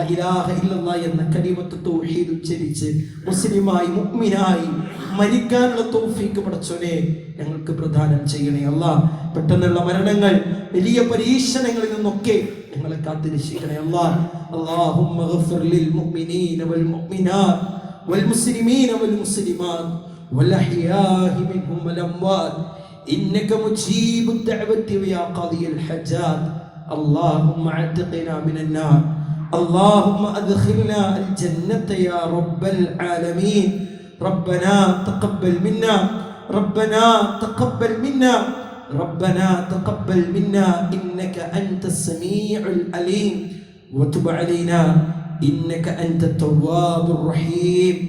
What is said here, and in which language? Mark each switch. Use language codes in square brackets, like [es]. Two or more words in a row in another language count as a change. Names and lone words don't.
[ar] إله إلا الله [ml] എന്ന [ar] كلمة التوحيد [ml] ഉച്ചരിച്ച് മുസ്ലിമായി മുഅ്മിനായി മരിക്കാനുള്ള തൗഫീഖ് പടച്ചോനെ ഞങ്ങൾക്ക് പ്രദാനം ചെയ്യണേ പെട്ടെന്നുള്ള മരണങ്ങൾ, വലിയ പരീക്ഷണങ്ങളിൽ നിന്നൊക്കെ ഞങ്ങളെ കാത്തുരക്ഷിക്കണേ [ar] اللهم اغفر للمؤمنين والمؤمنات والمسلمين والمسلمات والأحياء منهم والأموات إنك مجيب الدعوات ويا قاضي الحاجات. اللهم اعتقنا من النار، اللهم ادخلنا الجنة يا رب العالمين. ربنا تقبل منا، ربنا تقبل منا، ربنا تقبل منا إنك أنت السميع العليم وتب علينا إنك أنت التواب الرحيم.